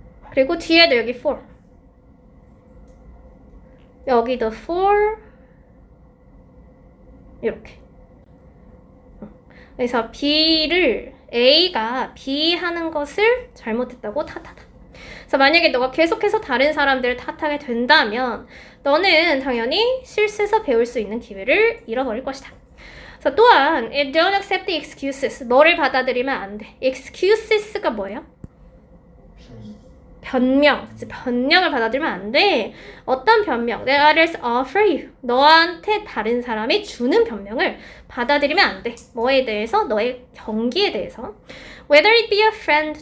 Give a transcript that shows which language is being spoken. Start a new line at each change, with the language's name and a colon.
Korean: 그리고 뒤에도 여기 for, 여기도 for, 이렇게. 그래서 B를 A가 B 하는 것을 잘못했다고 탓하다. 그래서 만약에 너가 계속해서 다른 사람들을 탓하게 된다면 너는 당연히 실수에서 배울 수 있는 기회를 잃어버릴 것이다. 그래서 또한
English: don't accept the excuses.
Korean: 뭐를 받아들이면 안 돼. excuses가 뭐예요? 변명. 변명을 받아들이면 안 돼. 어떤 변명?
English: That others offer you.
Korean: 너한테 다른 사람이 주는 변명을 받아들이면 안 돼. 뭐에 대해서? 너의 경기에 대해서.
English: Whether it be a friend.